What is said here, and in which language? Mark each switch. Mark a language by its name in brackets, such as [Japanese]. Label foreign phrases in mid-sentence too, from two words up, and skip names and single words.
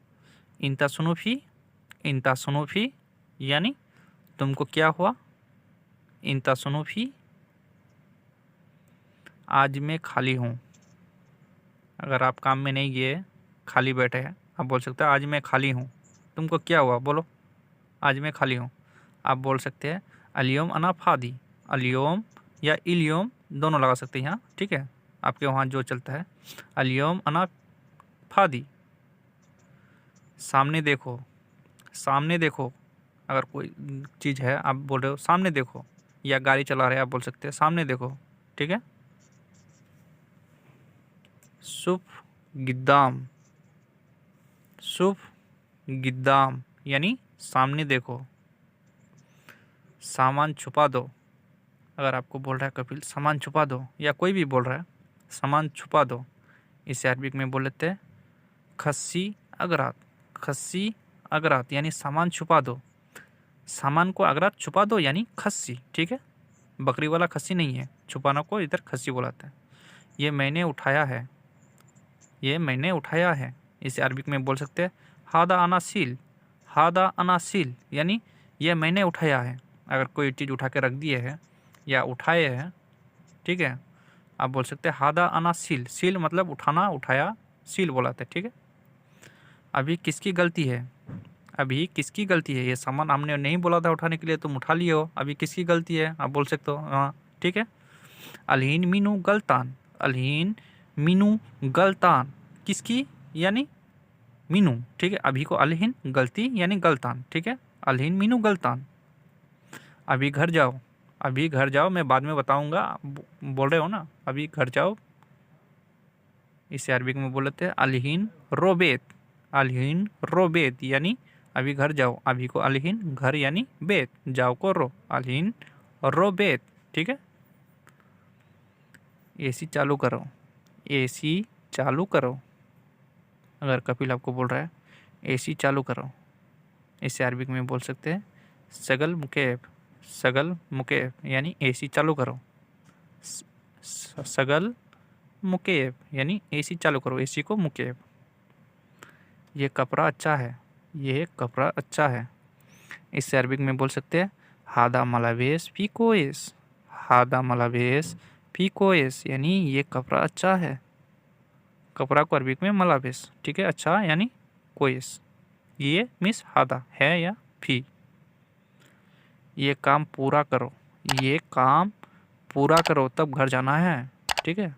[Arabic] إنت شو فيك، إنت شو فيك [Hindi] यानी तुमको क्या हुआ, [Arabic] إنت شو فيك. [Hindi] आज मैं खाली हूँ, अगर आप काम में नहीं गए खाली बैठे हैं आप बोल सकते हैं आज मैं खाली हूँ। तुमको क्या हुआ बोलो, आज मैं खाली हूँ, आप बोल सकते हैं [Arabic] اليوم أنا فاضي. [Hindi] अलियोम या इलियोम दोनों लगा सकते हैं यहाँ, ठीक है, आपके वहाँ जो चलता है। [Arabic] اليوم أنا فاضي, [Hindi] सामने देखो, सामने देखो। अगर कोई चीज़ है आप बोल रहे हो सामने देखो, या गाड़ी चला रहे हैं आप बोल सकते हैं सामने देखो, ठीक है। [Arabic] شوف قدام، شوف قدام [Hindi] यानी सामने देखो। सामान छुपा दो, अगर आपको बोल रहा है कपिल सामान छुपा दो, या कोई भी बोल रहा है सामान छुपा दो, इसे अरबिक में बोल लेते हैं [Arabic] خشّي الغراض. خشّي الغراض [Hindi] यानी सामान छुपा दो। सामान को अगरात छुपा दो यानी खस्सी, ठीक है। बकरी वाला खस्सी नहीं है, छुपाना को इधर खस्सी बुलाते हैं। ये मैंने उठाया है, ये मैंने उठाया है, इसे अरबिक में बोल सकते हैं [Arabic] هذا أنا شلت. هذا أنا شلت [Hindi] यानी ये मैंने उठाया है। अगर कोई चीज़ उठा के रख दिए है या उठाए हैं, ठीक है, आप बोल सकते हैं [Arabic] هذا أنا شلت. [Hindi] सील मतलब उठाना, उठाया, सील बोलाते हैं, ठीक है। अभी किसकी गलती है, अभी किसकी गलती है, ये सामान हमने नहीं बोला था उठाने के लिए, तुम उठा लिए हो, अभी किसकी गलती है आप बोल सकते हो, हाँ ठीक है। [Arabic] الحين منو غلطان، الحين منو غلطان [Hindi] किसकी यानी [Arabic] मीनू, [Hindi] ठीक है। अभी को अलहीन, गलती यानी गलतान, ठीक है। [Arabic] الحين منو غلطان. [Hindi] अभी घर जाओ, अभी घर जाओ, मैं बाद में बताऊंगा, बोल रहे हो ना अभी घर जाओ, इसे अरबिक में बोल लेते हैं [Arabic] الحين روح بيت. الحين روح بيت [Hindi] यानी अभी घर जाओ, अभी को अलहीन घर यानी बेत, जाओ को रो, [Arabic] الحين روح بيت, [Hindi] ठीक है। एसी चालू करो, एसी चालू करो। अगर कपिल आपको बोल रहा है एसी चालू करो, इसे अरबिक में बोल सकते हैं [Arabic] شغّل مكيّف. شغّل مكيّف [Hindi] यानी एसी चालू करो। [Arabic] شغّل مكيّف [Hindi] यानी एसी चालू करो, एसी को मुकेब। ये कपड़ा अच्छा है, ये कपड़ा अच्छा है, इसे अरबिक में बोल सकते हैं [Arabic] هذا ملابس في كويس. هذا ملابس في كويس [Hindi] यानी ये कपड़ा अच्छा है। कपड़ा को अरबिक में मलावेस, ठीक है, अच्छा यानी कोएस। ये मिस हादा है या फी। ये काम पूरा करो, ये काम पूरा करो तब घर जाना है, ठीक है।